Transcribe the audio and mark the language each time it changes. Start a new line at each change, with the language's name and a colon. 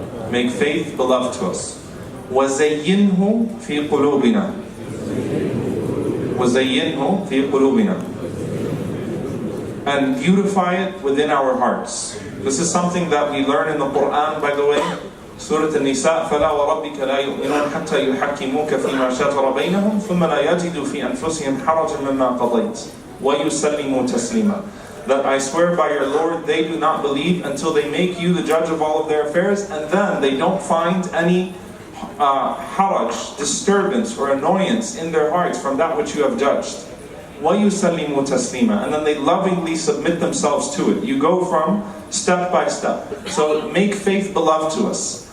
English: Make faith beloved to us.
Arabic: وَزَيِّنْهُ فِي قُلُوبِنَا. وَزَيِّنْهُ فِي قُلُوبِنَا.
English: And beautify it within our hearts. This is something that we learn in the Quran, by the way.
Arabic: Surah An-Nisa, فَلَا وَرَبِّكَ لَا يُؤْمِنُونَ حَتَّى يُحَكِّمُوكَ فِي مَا شَجَرَ بَيْنَهُمْ ثُمَّ لَا يَجِدُوا فِي أَنفُسِهِمْ حَرَجًا مِمَّا قَضَيْتَ وَيُسَلِّمُوا تَسْلِيمًا.
English: That I swear by your Lord, they do not believe until they make you the judge of all of their affairs, and then they don't find any haraj, disturbance or annoyance in their hearts from that which you have judged.
Arabic: وَيُسَلِّمُوا تَسْلِيمًا.
English: And then they lovingly submit themselves to it. You go from step by step. So make faith beloved to us.